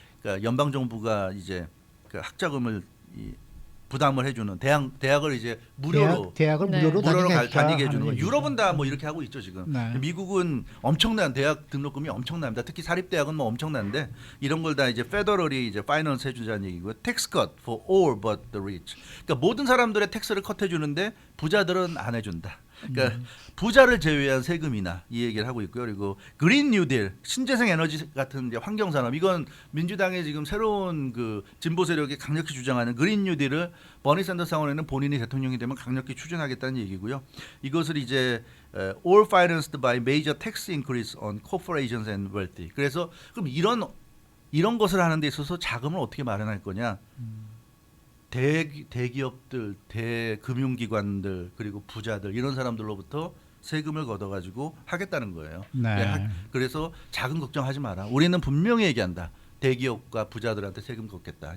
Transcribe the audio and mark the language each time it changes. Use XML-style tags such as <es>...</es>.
<ko>그러니까 연방 정부가 이제 그 학자금을 부담을 해주는 대학을 이제 무료로 대학을 네. 무료로 다니게 해주는 거. 하는 유럽은 다 뭐 이렇게 하고 있죠 지금. 네. 미국은 엄청난 대학 등록금이 엄청납니다. 특히 사립 대학은 뭐 엄청난데 이런 걸 다 이제 페더럴이 이제 파이낸스 해주자는 얘기고요.</ko> <en>Tax cut for all but the rich.</en> <ko>그러니까 모든 사람들의 텍스를 컷해주는데 부자들은 안 해준다. 그러니까 부자를 제외한 세금이나 이 얘기를 하고 있고요. 그리고 그린 뉴딜, 신재생 에너지 같은 이제 환경 산업 이건 민주당의 지금 새로운 그 진보 세력이 강력히 주장하는 그린 뉴딜을 버니 샌더스 상원에는 본인이 대통령이 되면 강력히 추진하겠다는 얘기고요. 이것을 이제</ko> <en>all financed by major tax increase on corporations and wealthy.</en> <ko>그래서 그럼 이런 것을 하는 데 있어서 자금을 어떻게 마련할 거냐? 대기업들, 대금융기관들 그리고 부자들 이런 사람들로부터 세금을 걷어가지고 하겠다는 거예요. 네. 그래서 자금 걱정하지 마라. 우리는 분명히 얘기한다. 대기업과 부자들한테 세금 걷겠다.</ko>